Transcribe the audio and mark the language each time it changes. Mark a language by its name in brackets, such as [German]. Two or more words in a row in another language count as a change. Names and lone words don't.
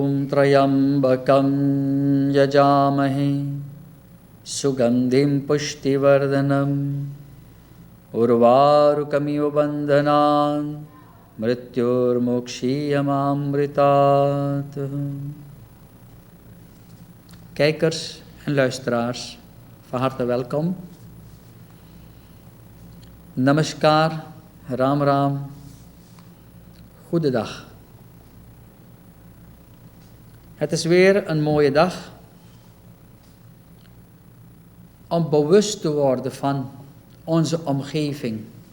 [Sanskrit] त्र्यम्बकं यजामहे सुगन्धिं पुष्टिवर्धनम् उर्वारुकमिव बन्धनान् मृत्युर्मोक्षीयमामृतात्. [Dutch] Kijkers en luisteraars, van harte welkom. [Hindi] Namaskar, Ram Ram, [Dutch] goedendag. Het is weer een mooie dag om bewust te worden van onze omgeving.